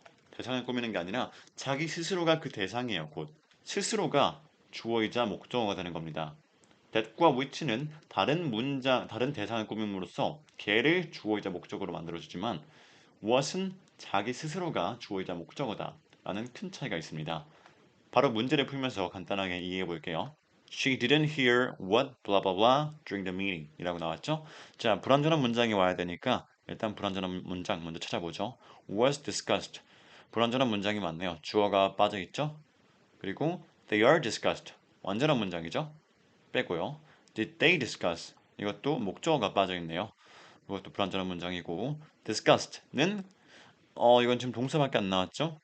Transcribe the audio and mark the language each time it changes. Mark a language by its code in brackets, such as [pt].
[ko] 대상을 꾸미는 게 아니라 자기 스스로가 그 대상이에요. 곧 스스로가 주어이자 목적어가 되는 겁니다. that과 which는 다른 문장, 다른 대상을 꾸밈으로써 걔를 주어이자 목적어로 만들어주지만 what은 자기 스스로가 주어이자 목적어다 라는 큰 차이가 있습니다. 바로 문제를 풀면서 간단하게 이해해 볼게요. [en] She didn't hear what blah blah blah during the meeting [ko] 이라고 나왔죠? 자, 불완전한 문장이 와야 되니까 일단 불완전한 문장 먼저 찾아보죠. [en] was discussed. [ko] 불완전한 문장이 많네요. 주어가 빠져 있죠? 그리고 [en] they are discussed. [ko] 완전한 문장이죠. 빼고요. [en] Did they discuss? [ko] 이것도 목적어가 빠져있네요. 이것도 불완전한 문장이고 disgust는 이건 지금 동사밖에 안 나왔죠?